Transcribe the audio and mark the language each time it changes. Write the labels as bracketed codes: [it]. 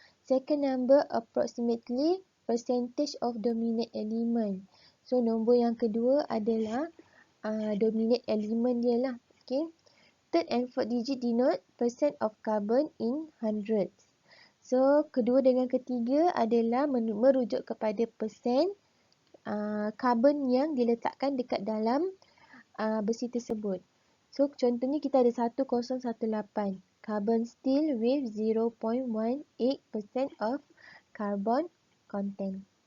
[en] Second number, approximately percentage of dominant element. [ms] So, nombor yang kedua adalah [en] dominant element [ms] dia lah. Okay. [en] Third and fourth digit denote percent of carbon in hundreds. [ms] So, kedua dengan ketiga adalah merujuk kepada persen karbon yang diletakkan dekat dalam besi tersebut. [en] So, [ms] contohnya kita ada [en] 1018 carbon steel with 0.18% of carbon content.